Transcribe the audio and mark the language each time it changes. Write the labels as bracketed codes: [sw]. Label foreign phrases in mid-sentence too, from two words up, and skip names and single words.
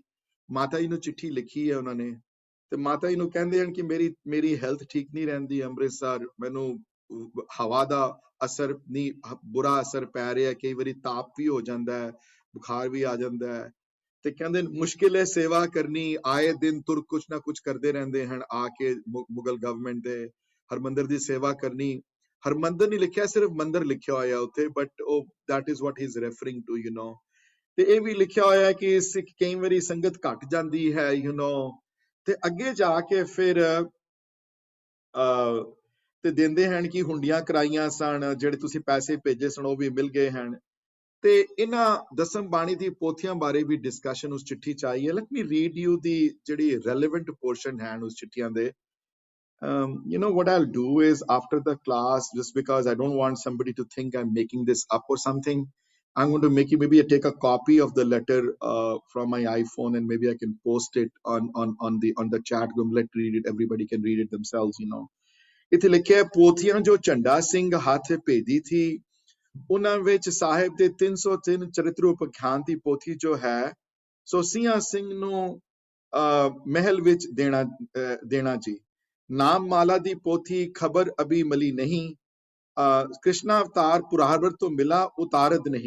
[pa] ਮਾਤਾ ਜੀ ਨੂੰ ਚਿੱਠੀ ਲਿਖੀ ਹੈ ਉਹਨਾਂ ਨੇ, ਤੇ ਮਾਤਾ ਜੀ ਨੂੰ ਕਹਿੰਦੇ ਹਨ ਕਿ ਮੇਰੀ ਹੈਲਥ ਠੀਕ ਨਹੀਂ ਰਹਿੰਦੀ ਅੰਮ੍ਰਿਤਸਰ, ਮੈਨੂੰ ਹਵਾ ਦਾ ਅਸਰ ਨਹੀਂ, ਬੁਰਾ ਅਸਰ ਪੈ ਰਿਹਾ, ਕਈ ਵਾਰੀ ਤਾਪ ਵੀ ਹੋ ਜਾਂਦਾ ਹੈ, ਬੁਖਾਰ ਵੀ ਆ ਜਾਂਦਾ ਹੈ। ਤੇ ਕਹਿੰਦੇ ਮੁਸ਼ਕਿਲ ਹੈ ਸੇਵਾ ਕਰਨੀ, ਆਏ ਦਿਨ ਤੁਰ ਕੁਛ ਨਾ ਕੁਛ ਕਰਦੇ ਰਹਿੰਦੇ ਹਨ ਆ ਕੇ ਮੁਗਲ ਗਵਰਨਮੈਂਟ ਦੇ। ਹਰਮੰਦਰ ਦੀ ਸੇਵਾ ਕਰਨੀ, ਹਰਮੰਦਰ ਨਹੀਂ ਲਿਖਿਆ, ਸਿਰਫ ਮੰਦਰ ਲਿਖਿਆ ਹੋਇਆ ਉੱਥੇ, ਬਟ ਉਹ [en] that is what he is referring to, [pa] ਤੇ ਇਹ ਵੀ ਲਿਖਿਆ ਹੋਇਆ ਹੈ ਕਿ ਸਿੱਖ ਕਈ ਵਾਰੀ ਸੰਗਤ ਘਟ ਜਾਂਦੀ ਹੈ ਤੇ ਅੱਗੇ ਜਾ ਕੇ ਫਿਰ ਤੇ ਦਿੰਦੇ ਹਨ ਕਿ ਹੁੰਡੀਆਂ ਕਰਾਈਆਂ ਸਨ, ਜਿਹੜੇ ਤੁਸੀਂ ਪੈਸੇ ਭੇਜੇ ਸਨ ਉਹ ਵੀ ਮਿਲ ਗਏ ਹਨ। ਤੇ ਇਹਨਾਂ ਦਸਮ ਬਾਣੀ ਦੀ ਪੋਥੀਆਂ ਬਾਰੇ ਵੀ ਡਿਸਕਸ਼ਨ ਉਸ ਚਿੱਠੀ ਚ ਆਈ ਹੈ। [en] let me read you [pa] ਦੀ ਜਿਹੜੀ [en] relevant portion [pa] ਹੈ ਉਸ ਚਿੱਠੀਆਂ ਦੇ। [en] What I'll do is after the class, just because I don't want somebody to think I'm making this up or something, I'm going to make you maybe take a copy of the letter from my iPhone, and maybe I can post it on the chat room. Let's read it. Everybody can read it themselves. [pa] ਇੱਥੇ ਲਿਖਿਆ, ਪੋਥੀਆਂ ਜੋ ਝੰਡਾ ਸਿੰਘ ਹੱਥ ਭੇਜੀ ਥੀ, ਉਹਨਾਂ ਵਿੱਚ ਸਾਹਿਬ ਦੇ 303 ਚਰਿਤ੍ਰ ਉਪਖਿਆਨ ਦੀ ਪੋਥੀ ਜੋ ਹੈ ਸੋ ਸਿਆਂ ਸਿੰਘ ਨੂੰ ਮਹਿਲ ਵਿੱਚ ਦੇਣਾ ਜੀ। ਨਾਮ ਮਾਲਾ ਦੀ ਪੋਥੀ ਖਬਰ ਅਭੀ ਮਲੀ ਨਹੀਂ, ਕ੍ਰਿਸ਼ਨਾ ਅਵਤਾਰ ਪੁਰਾਵਰ ਤੋਂ ਮਿਲਾ ਉਤਾਰਦ ਨਹੀਂ।